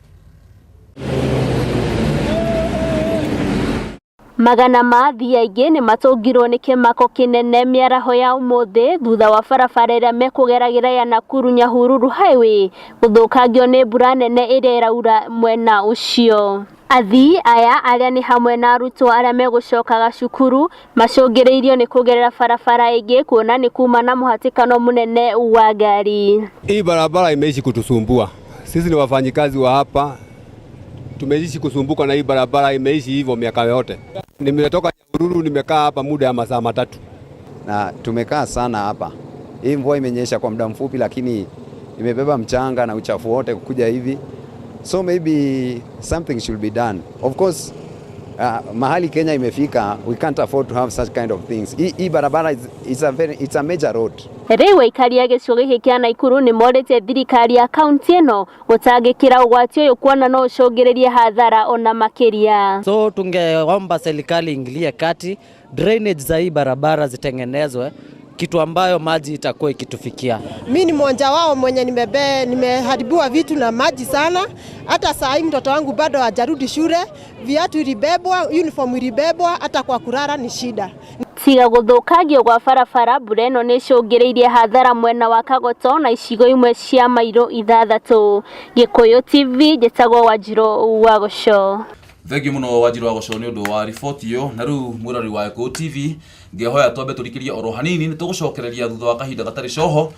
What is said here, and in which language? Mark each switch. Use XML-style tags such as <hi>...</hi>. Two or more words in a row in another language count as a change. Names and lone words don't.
<ki>Magana ma thiaingi ni matungirwo ni kimako kinene miaraho ya umuthi thutha wa barabara iria mekugeragira ya Nakuru Nyahururu highway guthukangio ni mbura nene iria iraura mwena ucio. Athii aya aria ni hamwe na arutwo aria megucokaga cukuru macungiriirio ni kugerera barabara ingi kuona ni kuma na muhatikano munene wa ngari.</ki> <sw>Hii barabara imeishi kutusumbua. Sisi ni wafanyikazi wa hapa. Tumeishi kusumbuka na hii barabara, imeishi hivyo miaka yote. Nimetoka Nyahururu, nimekaa hapa muda ya masaa 3. Na tumekaa sana hapa. Hii mvua imenyesha kwa muda mfupi lakini imebeba mchanga na uchafu wote kukuja hivi.</sw> <en>So maybe something should be done. Of course,</en> <sw>mahali Kenya imefika,</sw> <en>we can't afford to have such kind of things.</en> <sw>Hii barabara</sw> <en>it's a major road.</en> <ki>Riu aikari a gicigo giki kia Naikuru ni morete thirikari ya kaunti eno gutangikira ugwati uyu kuona no ucungiririe hathara ona makiria.</ki> <sw>So tungeomba serikali ingilie kati, drainage za hii barabara zitengenezwe, kitu ambayo maji itakuwa ikitufikia. Mimi ni mmoja wao mwenye nimeharibiwa vitu na maji sana. Hata saa hii mtoto wangu bado hajarudi shule, viatu ilibebwa, uniform ilibebwa, hata kwa kurara ni shida.</sw> <ki>Tiga guthukagio gwa barabara mbura ino ni icungiriirie hathara mwena wa Kagoto na icigo imwe cia mairo 6. Gikuyu TV njitagwo Wanjiru wa Goco. Thengio muno Wanjiru wa Goco ni undu wa riboti iyo. Na riu murori wa Gikuyu TV ngehoya twambe turikirie oro hanini ni tugucokereria thutha wa kahinda gatari coho.</ki>